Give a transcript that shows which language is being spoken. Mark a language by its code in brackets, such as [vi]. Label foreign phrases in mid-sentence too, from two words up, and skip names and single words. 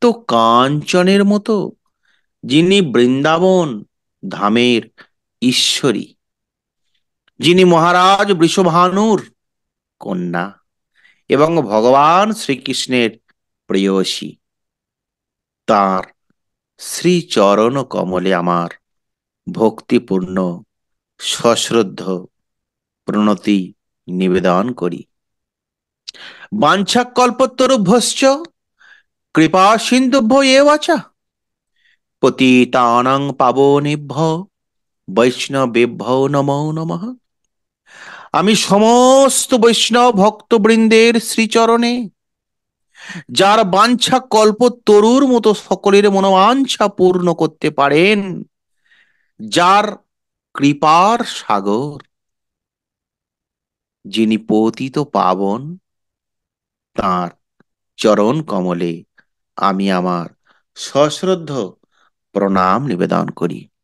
[bn] কাঞ্চনের মতো, যিনি বৃন্দাবন ধামের ঈশ্বরী, যিনি মহারাজ বৃষভানুর কন্যা এবং ভগবান শ্রীকৃষ্ণের প্রেয়সী, তার শ্রী চরণ কমলে আমার ভক্তিপূর্ণ সশ্রদ্ধ প্রণতি নিবেদন করি। [sa] বাঞ্ছাকল্পতরুভ্যশ্চ কৃপা সিন্ধুভ্য এব চ পতিতানাং পাবনেভ্যো বৈষ্ণবেভ্যো নমো নমঃ। [bn] আমি সমস্ত বৈষ্ণব ভক্তবৃন্দের শ্রীচরণে, যার বাঞ্ছা কল্প তরুর মতো সকলের মনোবাঞ্ছা পূর্ণ করতে পারেন, যার কৃপার সাগর, যিনি পতিত পাবন, তাঁর চরণ কমলে আমি আমার সশ্রদ্ধ প্রণাম নিবেদন করি।